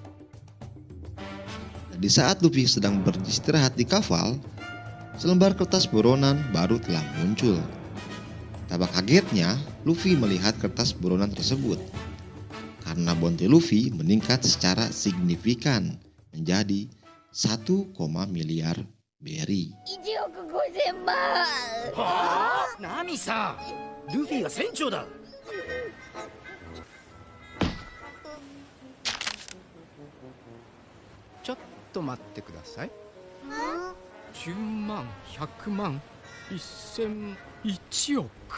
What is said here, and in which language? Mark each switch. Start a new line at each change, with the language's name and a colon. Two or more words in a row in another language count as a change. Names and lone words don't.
Indonesian: Dan di saat Luffy sedang beristirahat di kapal, selembar kertas buronan baru telah muncul. Betapa kagetnya Luffy melihat kertas buronan tersebut, karena bounty Luffy meningkat secara signifikan menjadi 1, miliar berry.
Japanese: 1億5000万。はあ、ナミさん、ルフィが船長だ。ちょっと待ってください。10万、100万、1000、1億。